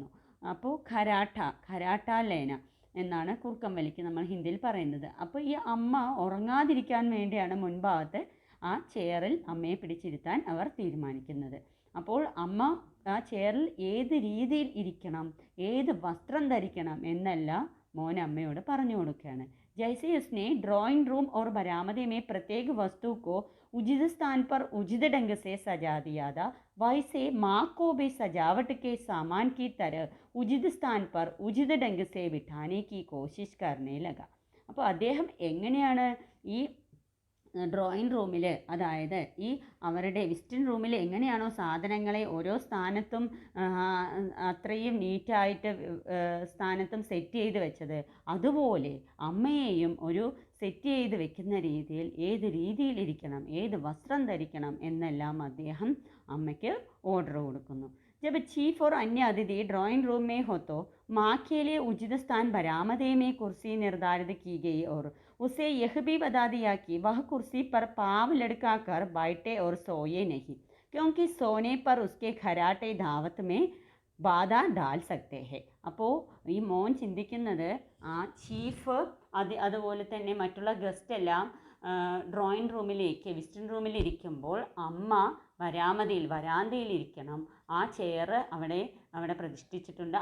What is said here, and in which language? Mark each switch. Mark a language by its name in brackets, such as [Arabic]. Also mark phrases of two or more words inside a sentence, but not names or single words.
[Malayalam] അപ്പോൾ [Hindi] खर्राटा लेना [Malayalam] എന്നാണ് കൂർക്കം വലിക്ക് നമ്മൾ ഹിന്ദിയിൽ പറയുന്നത്. അപ്പോൾ ഈ അമ്മ ഉറങ്ങാതിരിക്കാൻ വേണ്ടിയാണ് മുൻഭാഗത്ത് ആ ചെയറിൽ അമ്മയെ പിടിച്ചിരുത്താൻ അവർ തീരുമാനിക്കുന്നത്. അപ്പോൾ അമ്മ ആ ചെയറിൽ ഏത് രീതിയിൽ ഇരിക്കണം, ഏത് വസ്ത്രം ധരിക്കണം എന്നെല്ലാം മോൻ അമ്മയോട് പറഞ്ഞു കൊടുക്കുകയാണ്. [Hindi] जैसे उसने ड्राइंग रूम और बरामदे में प्रत्येक वस्तु को उचित स्थान पर उचित ढंग से सजा दिया था, वैसे माँ को भी सजावट के सामान की तरह उचित स्थान पर उचित ढंग से बिठाने की कोशिश करने लगा. [Malayalam] അപ്പോൾ അദ്ദേഹം എങ്ങനെയാണ് ഈ [English] drawing room, [Malayalam] അതായത് ഈ അവരുടെ [English] visiting room [Malayalam] എങ്ങനെയാണോ സാധനങ്ങളെ ഓരോ സ്ഥാനത്തും അത്രയും നീറ്റായിട്ട് സ്ഥാനത്തും സെറ്റ് ചെയ്ത് വെച്ചത്, അതുപോലെ അമ്മയെയും ഒരു സെറ്റ് ചെയ്ത് വെക്കുന്ന രീതിയിൽ ഏത് രീതിയിലിരിക്കണം, ഏത് വസ്ത്രം ധരിക്കണം എന്നെല്ലാം അദ്ദേഹം അമ്മയ്ക്ക് ഓർഡർ കൊടുക്കുന്നു. [Hindi] जब चीफ और अन्य अतिथि ड्राइंग रूम में हो तो माँ के लिए उचित स्थान बरामदे में कुर्सी निर्धारित की गई और उसे यह भी बता दिया कि वह कुर्सी पर पाँव लटका कर बैठे और सोए नहीं, क्योंकि सोने पर उसके खराटे दावत में बाधा डाल सकते हैं. [Malayalam] അപ്പോൾ ഈ മോൻ ചിന്തിക്കുന്നത് ആ ചീഫ് അതുപോലെ തന്നെ മറ്റുള്ള ഗസ്റ്റ് എല്ലാം [English] drawing room visiting room [Malayalam] ഇരിക്കുമ്പോൾ അമ്മ വരാന്തയിൽ ഇരിക്കണം. ആ ചെയർ അവിടെ പ്രതിഷ്ഠിച്ചിട്ടുണ്ട്.